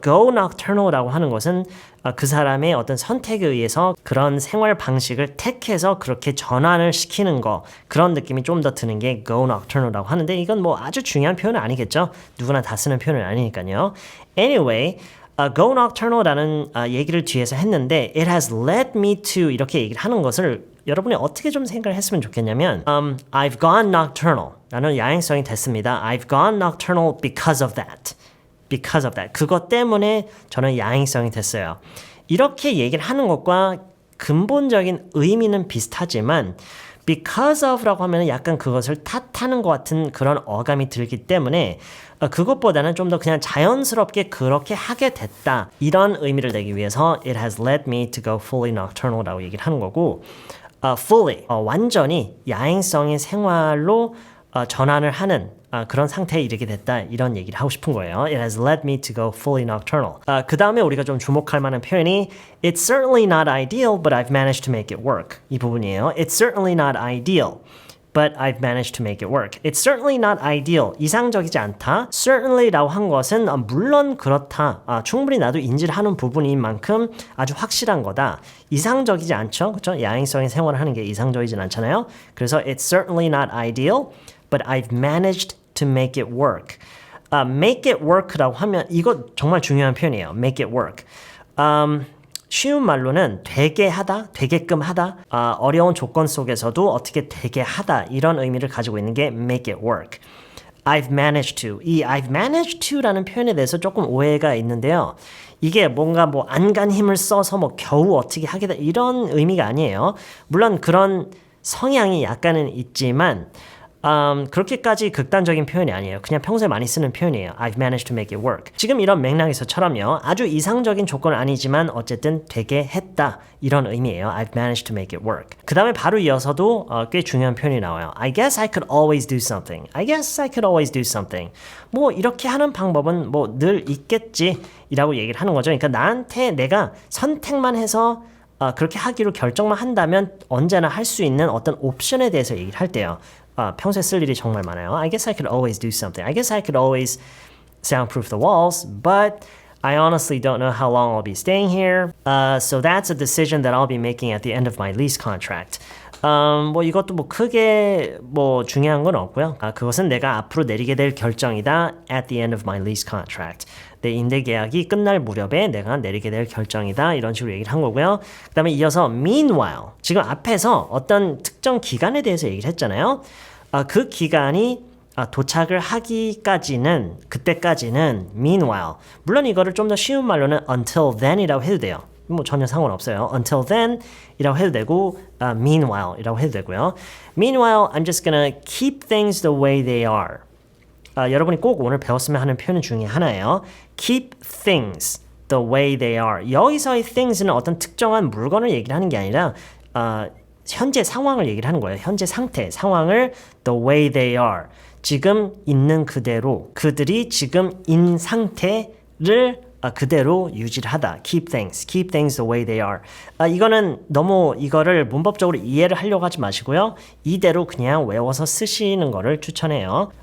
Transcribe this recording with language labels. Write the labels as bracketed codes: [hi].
[ko] go nocturnal라고 하는 것은 그 사람의 어떤 선택에 의해서 그런 생활 방식을 택해서 그렇게 전환을 시키는 거 그런 느낌이 좀 더 드는 게 go nocturnal라고 하는데 이건 뭐 아주 중요한 표현은 아니겠죠. 누구나 다 쓰는 표현은 아니니까요. [en] Anyway, [ko] go nocturnal라는 얘기를 뒤에서 했는데 [en] it has led me to [ko] 이렇게 얘기를 하는 것을 여러분이 어떻게 좀 생각을 했으면 좋겠냐면 [en] I've gone nocturnal [ko] 라는 야행성이 됐습니다. [en] I've gone nocturnal because of that. Because of that. [ko] 그것 때문에 저는 야행성이 됐어요. 이렇게 얘기를 하는 것과 근본적인 의미는 비슷하지만 because of라고 하면 약간 그것을 탓하는 것 같은 그런 어감이 들기 때문에 그것보다는 좀 더 그냥 자연스럽게 그렇게 하게 됐다. 이런 의미를 내기 위해서 [en] it has led me to go fully nocturnal [ko] 라고 얘기를 하는 거고 fully, 완전히 야행성의 생활로 전환을 하는 그런 상태에 이르게 됐다 이런 얘기를 하고 싶은 거예요. [en] It has led me to go fully nocturnal. [ko] 그 다음에 우리가 좀 주목할 만한 표현이 [en] It's certainly not ideal, but I've managed to make it work. [ko] 이 부분이에요. [en] It's certainly not ideal, but I've managed to make it work. It's certainly not ideal. [ko] 이상적이지 않다. Certainly라고 한 것은 물론 그렇다. 충분히 나도 인지를 하는 부분인 만큼 아주 확실한 거다. 이상적이지 않죠? 그렇죠? 야행성의 생활을 하는 게 이상적이진 않잖아요. 그래서 [en] It's certainly not ideal, but I've managed to make it work. [ko] make it work라고 하면 이거 정말 중요한 표현이에요. [en] make it work. [ko] 쉬운 말로는 되게 하다, 되게끔 하다, 어려운 조건 속에서도 어떻게 되게 하다 이런 의미를 가지고 있는 게 make it work. [en] I've managed to. [ko] 이 I've managed to라는 표현에 대해서 조금 오해가 있는데요. 이게 뭔가 뭐 안간 힘을 써서 뭐 겨우 어떻게 하게 이런 의미가 아니에요. 물론 그런 성향이 약간은 있지만 그렇게까지 극단적인 표현이 아니에요. 그냥 평소에 많이 쓰는 표현이에요. [en] I've managed to make it work. [ko] 지금 이런 맥락에서처럼요. 아주 이상적인 조건은 아니지만 어쨌든 되게 했다. 이런 의미예요. [en] I've managed to make it work. [ko] 그 다음에 바로 이어서도 꽤 중요한 표현이 나와요. [en] I guess I could always do something. I guess I could always do something. [ko] 뭐 이렇게 하는 방법은 뭐 늘 있겠지. 이라고 얘기를 하는 거죠. 그러니까 나한테 내가 선택만 해서 그렇게 하기로 결정만 한다면 언제나 할 수 있는 어떤 옵션에 대해서 얘기를 할 때요. 평소에 쓸 일이 정말 많아요. [en] I guess I could always do something. I guess I could always soundproof the walls, but I honestly don't know how long I'll be staying here. So that's a decision that I'll be making at the end of my lease contract. [ko] 뭐 이것도 뭐 크게 뭐 중요한 건 없고요. 그것은 내가 앞으로 내리게 될 결정이다. At the end of my lease contract. 내 임대계약이 끝날 무렵에 내가 내리게 될 결정이다. 이런 식으로 얘기를 한 거고요. 그 다음에 이어서 meanwhile. 지금 앞에서 어떤 특정 기간에 대해서 얘기를 했잖아요. 그 기간이 도착을 하기까지는 그때까지는 meanwhile. 물론 이거를 좀 더 쉬운 말로는 until then이라고 해도 돼요. 뭐 전혀 상관없어요. Until then 이라고 해도 되고 meanwhile 이라고 해도 되고요. [en] Meanwhile, I'm just gonna keep things the way they are. [ko] 여러분이 꼭 오늘 배웠으면 하는 표현 중에 하나예요. [en] Keep things the way they are. [ko] 여기서의 things는 어떤 특정한 물건을 얘기를 하는 게 아니라 현재 상황을 얘기를 하는 거예요. 현재 상태, 상황을 the way they are. 지금 있는 그대로, 그들이 지금 인 상태를 그대로 유지를 하다. [en] Keep things the way they are. [ko] 이거는 너무 이거를 문법적으로 이해를 하려고 하지 마시고요. 이대로 그냥 외워서 쓰시는 거를 추천해요.